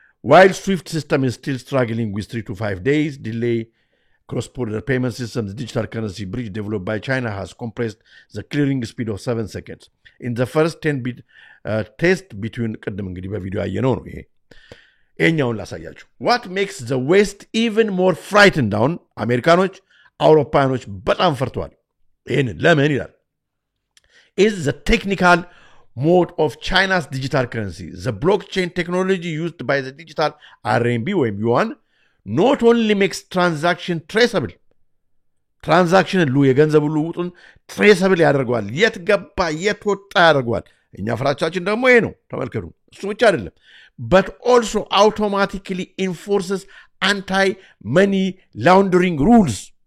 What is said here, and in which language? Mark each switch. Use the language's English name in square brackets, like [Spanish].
[English] while swift system is still struggling with 3 to 5 days delay cross-border payment systems digital currency bridge developed by China has compressed the clearing speed of 7 seconds in the first 10-bit test between [Amharic] ቀደም እንግዲህ በቪዲዮ ያየነው ነው ይሄኛውን ላሳያችሁ [English] what makes the west even more frightened down [Amharic] አሜሪካኖች አውሮፓኖች በጣም ፈርተዋል ይህንን ለምን ይላል [English] is the technical mode of China's digital currency. The blockchain technology used by the digital RMB or yuan not only makes transaction traceable, transaction lu [Amharic] የገንዘቡ ልውጡን [English] traceable [Amharic] ያደርገዋል የት ገባ የት ወጣ ያደርገዋል እኛ ፍራቻችን ደግሞ ይሄ ነው ተመልከቱ እሱ ብቻ አይደለም [English] but also automatically enforces anti-money laundering rules